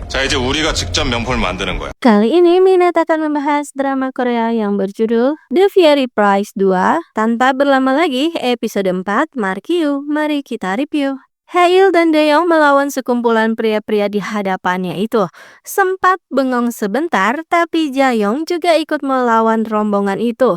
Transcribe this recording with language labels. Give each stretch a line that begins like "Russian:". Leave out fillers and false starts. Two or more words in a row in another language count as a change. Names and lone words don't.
Korean: 자, 이제 우리가 직접 명품을 만드는 거야.
Indonesian: Kali ini Minat akan membahas drama Korea yang berjudul The Fiery Price 2. Tanpa berlama lagi, episode 4, mari kita review. Hail dan Daeyoung melawan sekumpulan pria-pria di hadapannya itu. Sempat bengong sebentar, tapi Jaeyoung juga ikut melawan rombongan itu.